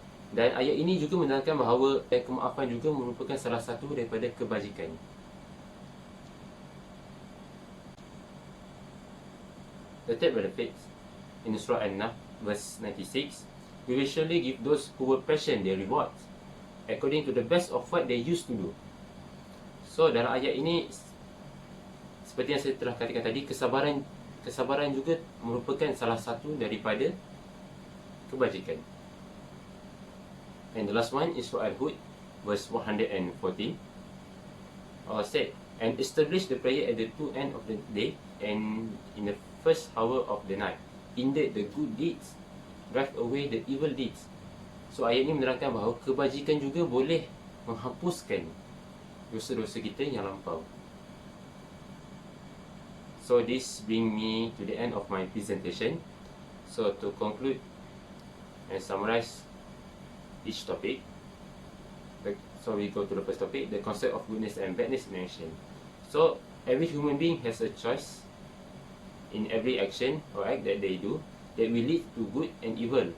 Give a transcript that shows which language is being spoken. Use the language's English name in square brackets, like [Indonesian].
[Malay] Dan ayat ini juga menerangkan bahawa kemaafan juga merupakan salah satu daripada kebajikan. [English] The third benefit in Surah An-Nahl verse 96, we will surely give those who were patient their reward according to the best of what they used to do. [Malay] So dalam ayat ini, seperti yang saya telah katakan tadi, kesabaran juga merupakan salah satu daripada kebajikan. [English] And the last one is Surah Al-Hud verse 114. Allah said, and establish the prayer at the two end of the day and in the first hour of the night. Indeed, the good deeds drive away the evil deeds. [Malay] So ayat ini menerangkan bahawa kebajikan juga boleh menghapuskan dosa-dosa kita yang lampau. [English] So this bring me to the end of my presentation. So to conclude and summarize each topic, so we go to the first topic, the concept of goodness and badness in action. So every human being has a choice in every action or act that they do that will lead to good and evil.